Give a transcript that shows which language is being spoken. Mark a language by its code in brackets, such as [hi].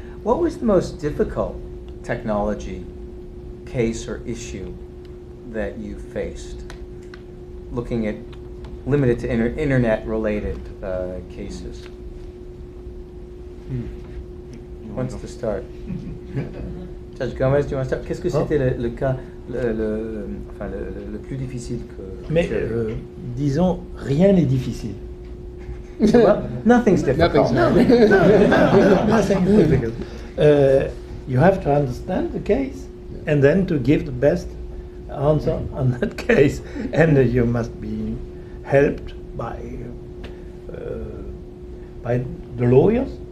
[en] What was the most difficult technology case or issue that you faced, looking at limited to internet-related cases? Who wants to start? Judge Gomez, do you want to start? [fr] Qu'est-ce que c'était le cas le plus difficile que Mais tu as eu? disons, rien n'est difficile. [en] Well, nothing's difficult. Nothing difficult. You have to understand the case and then to give the best answer on that case, and you must be helped by the lawyers.